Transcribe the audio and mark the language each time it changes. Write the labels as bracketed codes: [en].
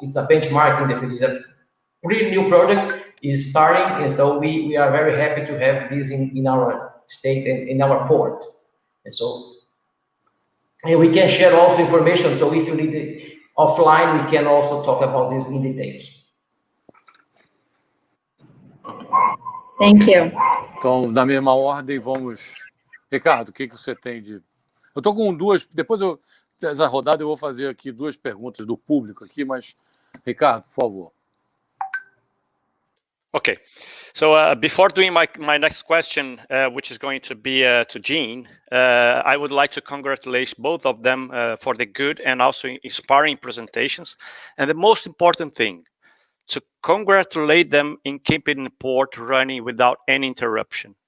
[en] It's a benchmark in the future. It's a pretty new project is starting, and so we are very happy to have this in our state and in our port. And we can share also information. So if you need it offline, we can also talk about this in details. Thank you. [pt] Então, na mesma ordem, vamos... Ricardo, o que você tem de... Eu estou com duas... Depois, dessa rodada, eu vou fazer aqui duas perguntas do público aqui, mas, Ricardo, por favor. [en] Okay, so before doing my next question, which is going to be to Jean, I would like to congratulate both of them for the good and also inspiring presentations. And the most important thing, to congratulate them in keeping the port running without any interruption.